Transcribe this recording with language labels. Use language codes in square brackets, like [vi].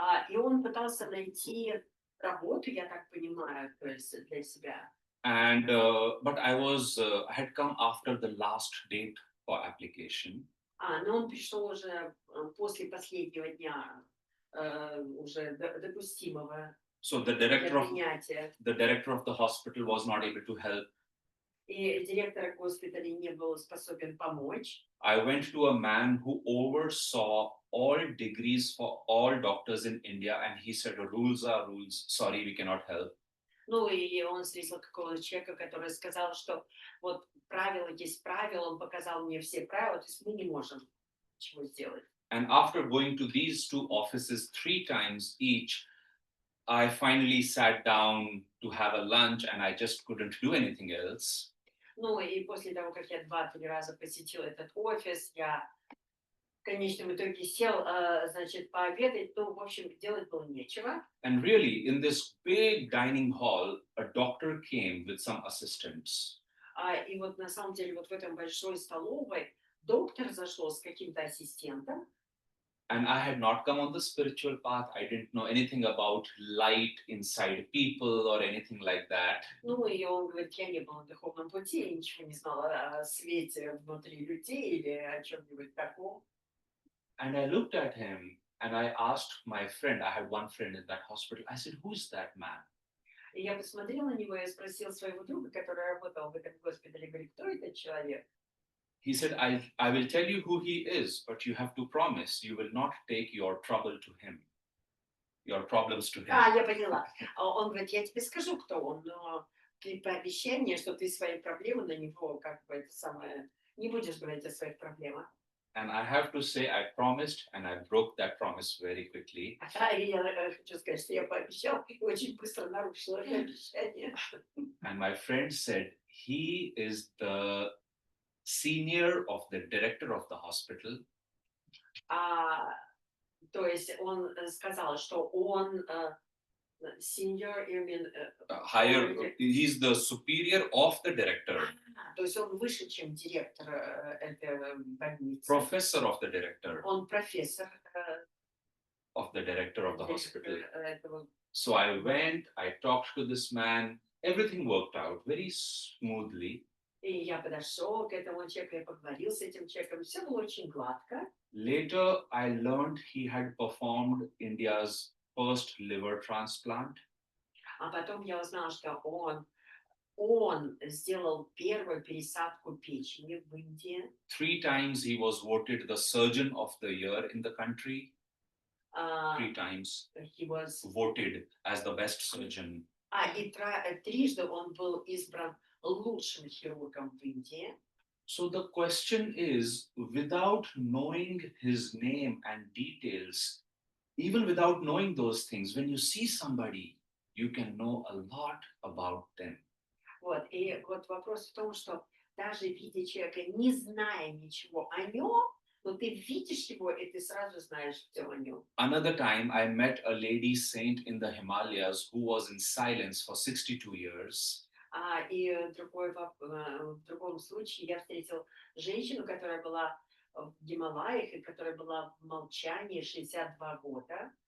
[ru] И он пытался найти работу, я так понимаю, то есть для себя. [en] And but I had come after the last date for application. [ru] Но он пришел уже после последнего дня уже допустимого [en] So [ru] для принятия. [en] the director of the hospital was not able to help. [ru] И директор госпиталя не был способен помочь. [en] I went to a man who oversaw all degrees for all doctors in India, and he said, "Rules are rules. Sorry, we cannot help." [ru] Ну и он встретил какого-то человека, который сказал, что вот правила есть правила, он показал мне все правила, то есть мы не можем ничего сделать. [en] And after going to these two offices 3 times each, I finally sat down to have a lunch, and I just couldn't do anything else. [ru] Ну и после того, как я 2-3 раза посетил этот офис, я в конечном итоге сел, значит, пообедать, ну, в общем, делать было нечего. [en] And really, in this big dining hall, a doctor came with some assistants. [ru] И вот на самом деле вот в этом большой столовой доктор зашел с каким-то ассистентом. [en] And I had not come on the spiritual path. I didn't know anything about light inside people or anything like that. [ru] Ну и он говорит, я не был на духовном пути, я ничего не знала о свете внутри людей или о чем-нибудь таком. [en] And I looked at him and I asked my friend, I had one friend in that hospital, I said, "Who's that man?" [ru] И я посмотрела на него и спросила своего друга, который работал в этом госпитале, говорю, кто этот человек? [en] He said, I will tell you who he is, but you have to promise you will not take your trouble to him, your problems to him. [ru] Я поняла. Он говорит, я тебе скажу, кто он, но ты пообещай мне, что ты свои проблемы на него, как бы это самое, не будешь говорить о своих проблемах. [en] And I have to say, I promised and I broke that promise very quickly. [ru] И я хочу сказать, что я пообещал и очень быстро нарушила это обещание. [en] And my friend said, he is the senior of the director of the hospital. [ru] То есть он сказал, что он [en] senior, you mean, higher, he's the superior of the director. [ru] То есть он выше, чем директор этой больницы. [en] Professor of the director. [ru] Он профессор [en] of the director of the hospital. [ru] этого. [en] So I went, I talked to this man, everything worked out very smoothly. [ru] И я подошел к этому человеку, я поговорил с этим человеком, все было очень гладко. [en] Later, I learned he had performed India's first liver transplant. [ru] А потом я узнала, что он сделал первую пересадку печени в Индии. [en] 3 times he was voted the surgeon of the year in the country. 3 times he was voted as the best surgeon. [ru] И трижды он был избран лучшим хирургом в Индии. [en] So the question is, without knowing his name and details, even without knowing those things, when you see somebody, you can know a lot about them. [ru] Вот, и вот вопрос в том, что даже видя человека, не зная ничего о нем, но ты видишь его, и ты сразу знаешь все о нем. [en] Another time, I met a lady saint in the Himalayas who was in silence for 62 years. [ru] И в другом случае я встретил женщину, которая была в Гималаях и которая была в молчании 62 года.